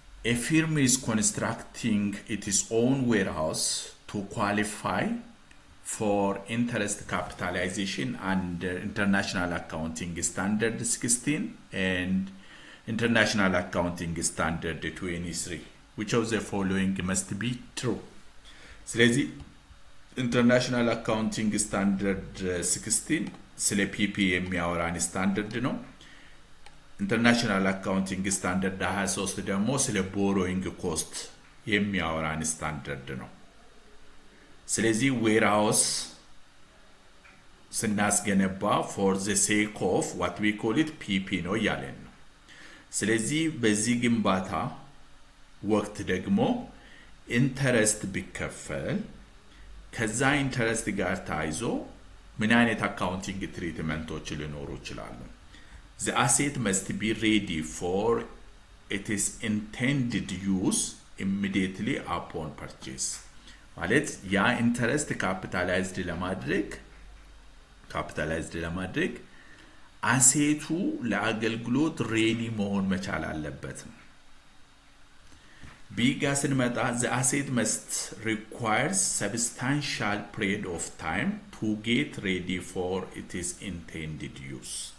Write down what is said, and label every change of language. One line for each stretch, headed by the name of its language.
English: A firm is constructing its own warehouse to qualify for interest capitalization under International Accounting Standard 16 and International Accounting Standard 23. Which of the following must be true?
Amharic: ስለዚህ International Accounting Standard 16 ስለ PP የሚያወራን ስታንዳርድ ነው International Accounting Standard 23 ደግሞ ስለ borrowing cost የሚያወራን ስታንዳርድ ነው ስለዚህ warehouse ስናስገነባ
English: for the sake of what we call it PP
Amharic: ነው ያለን ነው ስለዚህ በዚህ ግንባታ ወቅት ደግሞ ኢንተረስት ቢከፈል ከዛ ኢንተረስት ጋር ታይዞ ምን አይነት አካውንቲንግ ትሪትመንቶች ሊኖሩ ይችላሉ
English: The asset must be ready for its intended use immediately upon purchase.
Amharic: ማለት ያ ኢንተረስት ካፒታላይዝድ ለማድረግ አሴቱ ለአገልግሎት ሬዲ መሆን መቻል አለበት ቢጋ ስንመጣ
English: the asset must require substantial period of time to get ready for its intended use